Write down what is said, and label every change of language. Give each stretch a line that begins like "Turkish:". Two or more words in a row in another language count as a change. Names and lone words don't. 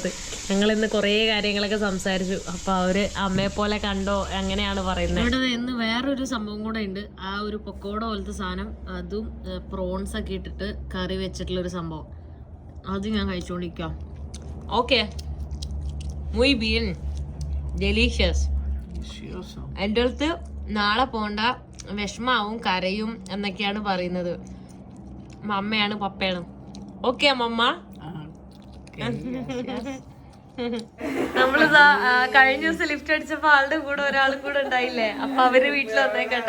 Malayalam: ഞങ്ങളിന്ന് കുറേ കാര്യങ്ങളൊക്കെ സംസാരിച്ചു. അപ്പോൾ അവർ അമ്മയെ പോലെ കണ്ടോ അങ്ങനെയാണ് പറയുന്നത്. ഇവിടെ ഇന്ന് വേറൊരു സംഭവം കൂടെ ഉണ്ട്. ആ ഒരു പൊക്കോട പോലത്തെ സാധനം, അതും പ്രോൺസ് ഒക്കെ ഇട്ടിട്ട് കറി വെച്ചിട്ടുള്ളൊരു സംഭവം, അത് ഞാൻ കഴിച്ചുകൊണ്ടിരിക്കാം.
English: ഓക്കെ,
Spanish: muy bien,
English: delicious.
Malayalam: എൻ്റെ അടുത്ത് നാളെ പോണ്ട, വിഷമാവും, കരയും എന്നൊക്കെയാണ് പറയുന്നത്. മമ്മയാണ് പപ്പയാണ്. ഓക്കെ മമ്മ. നമ്മളിതാ കഴിഞ്ഞ ദിവസം ലിഫ്റ്റ് അടിച്ചപ്പോ ആളുടെ കൂടെ ഒരാളും കൂടെ ഉണ്ടായില്ലേ, അപ്പൊ അവര് വീട്ടിൽ വന്നേക്കട്ടോ.